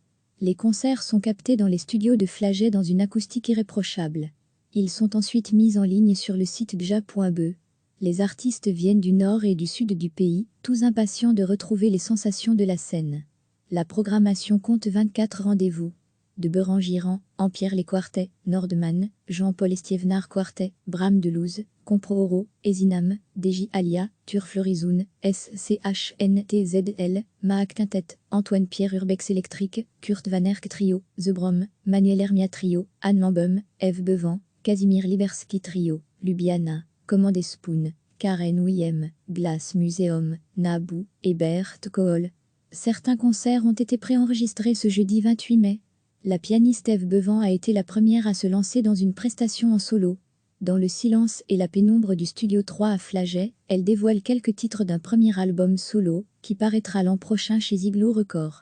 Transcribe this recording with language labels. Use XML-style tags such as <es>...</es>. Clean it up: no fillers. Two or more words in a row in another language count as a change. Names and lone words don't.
<fr>Les concerts sont captés dans les studios de Flagey dans une acoustique irréprochable. Ils sont ensuite mis en ligne sur le site dja.be. Les artistes viennent du nord et du sud du pays, tous impatients de retrouver les sensations de la scène. La programmation compte 24 rendez-vous. De Berangiran, Empierre les Quartets, Nordman, Jean-Paul Estiévenard Quartet, Bram Delouze, Compro-Oro, Esinam, DJ Alia, Turflorizoun, SCHNTZL, Maak Quintet, Antoine Pierre Urbex Électrique, Kurt Van Erck Trio, The Brom, Manuel Hermia Trio, Anne Lambum, Eve Bevan, Casimir Liberski Trio, Lubiana, Commandé Spoon, Karen Wiem, Glass Museum, Naboo et Bert Kohl. Certains concerts ont été préenregistrés ce jeudi 28 mai. La pianiste Eve Bevan a été la première à se lancer dans une prestation en solo. Dans le silence et la pénombre du Studio 3 à Flagey, elle dévoile quelques titres d'un premier album solo, qui paraîtra l'an prochain chez Igloo Records.</fr>